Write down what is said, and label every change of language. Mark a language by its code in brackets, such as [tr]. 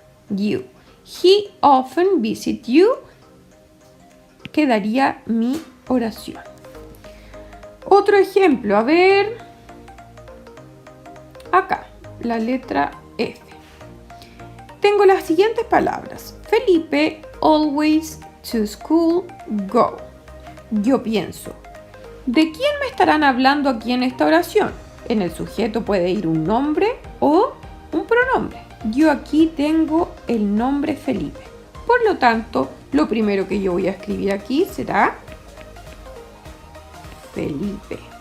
[en] You. He often visit you. [es] Quedaría mi oración. Otro ejemplo, a ver. Acá, la letra F. Tengo las siguientes palabras. [en] Felipe always to school go. [es] Yo pienso, ¿de quién me estarán hablando aquí en esta oración? En el sujeto puede ir un nombre o un pronombre. Yo aquí tengo el nombre Felipe. Por lo tanto, lo primero que yo voy a escribir aquí será Felipe.